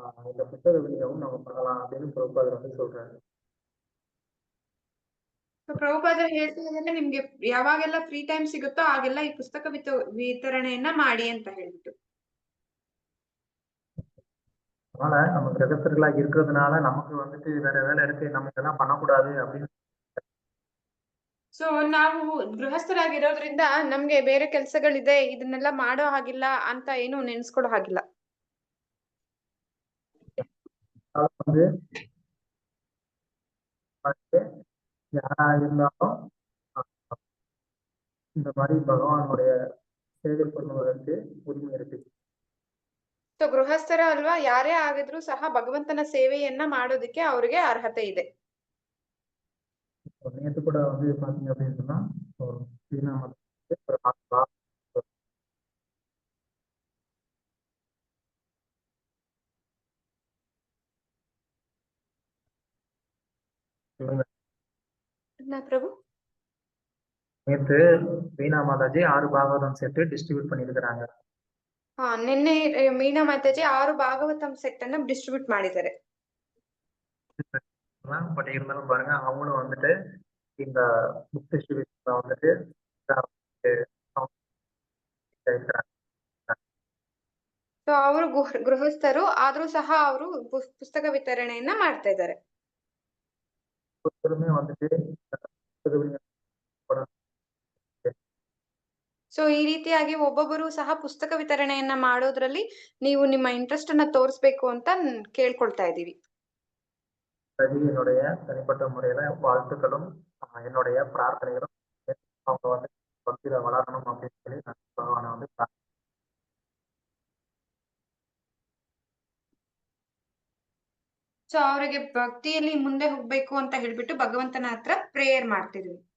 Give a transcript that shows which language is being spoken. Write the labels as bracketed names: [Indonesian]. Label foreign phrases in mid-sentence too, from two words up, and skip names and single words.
[Tamil] இந்த புத்தக விநியோகம் நம்ம பண்ணலாம் அப்படின்னு பிரபுபாதர் வந்து சொல்றாரு. [Kannada] ಪ್ರಭುಪಾದರು ಹೇಳ್ತಾ ಇದ್ದಾರೆ ನಿಮ್ಗೆ ಯಾವಾಗೆಲ್ಲ [English] free time [Kannada] ಸಿಗುತ್ತೋ ಆಗೆಲ್ಲ ಈ ಪುಸ್ತಕ ವಿತರಣೆಯನ್ನ ಮಾಡಿ ಅಂತ ಹೇಳ್ಬಿಟ್ಟು. [Tamil] அதனால நம்ம கிரகஸ்தர்களா இருக்கிறதுனால நமக்கு வந்துட்டு வேற வேலை இருக்கு, நம்ம இதெல்லாம் பண்ணக்கூடாது அப்படின்னு. [Kannada] ಸೊ ನಾವು ಗೃಹಸ್ಥರಾಗಿರೋದ್ರಿಂದ ನಮ್ಗೆ ಬೇರೆ ಕೆಲ್ಸಗಳಿದೆ ಇದನ್ನೆಲ್ಲ ಮಾಡೋ ಹಾಗಿಲ್ಲ ಅಂತ ಏನು ನೆನ್ಸ್ಕೊಡೋ ಹಾಗಿಲ್ಲ. [Tamil] வந்து யாரா இருந்தாலும் இந்த மாதிரி பகவானுடைய சேவை பண்ணுவதற்கு உரிமை இருக்கு. [Kannada] ಸೊ ಗೃಹಸ್ಥರ ಅಲ್ವಾ ಯಾರೇ ಆಗಿದ್ರು ಸಹ ಭಗವಂತನ ಸೇವೆಯನ್ನ ಮಾಡೋದಕ್ಕೆ ಅವ್ರಿಗೆ ಅರ್ಹತೆ ಇದೆ. [Tamil] நேற்று கூட வந்து பாத்தீங்க அப்படின்னு சொன்னா ஒரு [Kannada] ಪ್ರಭು [Tamil] நேற்று வீணா மாதாஜி 6 பாகவதம் செட்டு டிஸ்ட்ரிபியூட் பண்ணிருக்கிறாங்க. [Kannada] ಹಾ ನಿನ್ನೆ ಮೀನಾ ಮಾತಾಜಿ 6 ಭಾಗವತಂ ಸೆಟ್ ಅನ್ನ ಡಿಸ್ಟ್ರಿಬ್ಯೂಟ್ ಮಾಡಿದ್ದಾರೆ. [Tamil] பட் இருந்தாலும் பாருங்க அவங்களும் வந்துட்டு இந்த [English] book distributionல [Tamil] வந்துட்டு [Kannada] ಸೊ ಅವರು ಗೃಹಸ್ಥರು ಆದ್ರೂ ಸಹ ಅವರು ಪುಸ್ತಕ ವಿತರಣೆಯನ್ನ ಮಾಡ್ತಾ ಇದ್ದಾರೆ. [Tamil] வந்துட்டு [Kannada] ಸೊ ಈ ರೀತಿಯಾಗಿ ಒಬ್ಬೊಬ್ಬರು ಸಹ ಪುಸ್ತಕ ವಿತರಣೆಯನ್ನ ಮಾಡೋದ್ರಲ್ಲಿ ನೀವು ನಿಮ್ಮ ಇಂಟ್ರೆಸ್ಟ್ ಅನ್ನ ತೋರಿಸ್ಬೇಕು ಅಂತ ಕೇಳ್ಕೊಳ್ತಾ ಇದ್ದೀವಿ. [Tamil] என்னுடைய தனிப்பட்ட முறையில வாழ்த்துக்களும் என்னுடைய பிரார்த்தனைகளும் அவங்க வந்து பக்தியில வளரணும் அப்படின்னு சொல்லி நான் பகவானை வந்து [Kannada] ಸೊ ಅವರಿಗೆ ಭಕ್ತಿಯಲ್ಲಿ ಮುಂದೆ ಹೋಗ್ಬೇಕು ಅಂತ ಹೇಳ್ಬಿಟ್ಟು ಭಗವಂತನ ಹತ್ರ ಪ್ರೇಯರ್ ಮಾಡ್ತಿದ್ವಿ.